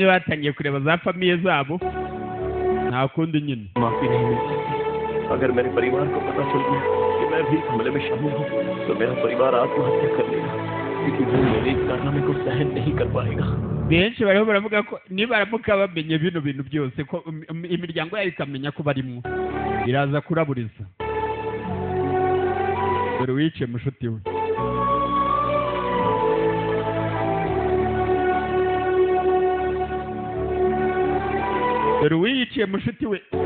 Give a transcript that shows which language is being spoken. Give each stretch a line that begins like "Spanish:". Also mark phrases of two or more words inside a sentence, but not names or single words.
Kinyarwanda: bamwe batangiye kureba za famiye zabo nakundi nyine
Hindi: माफी नहीं मिलती। अगर मेरे परिवार को पता चल गया कि मैं भी इस हमले में शामिल हूँ तो मेरा परिवार आत्महत्या कर लेगा, क्योंकि वो मेरे इस कारनामे को सहन नहीं कर पाएगा।
Kinyarwanda: benshi bariho baravuga ko nibaramuka bamenye bino bintu byose ko imiryango yayo ikamenya ko barimo iraza kuraburiza. dore wiciye mushuti we. dore wiciye mushuti we.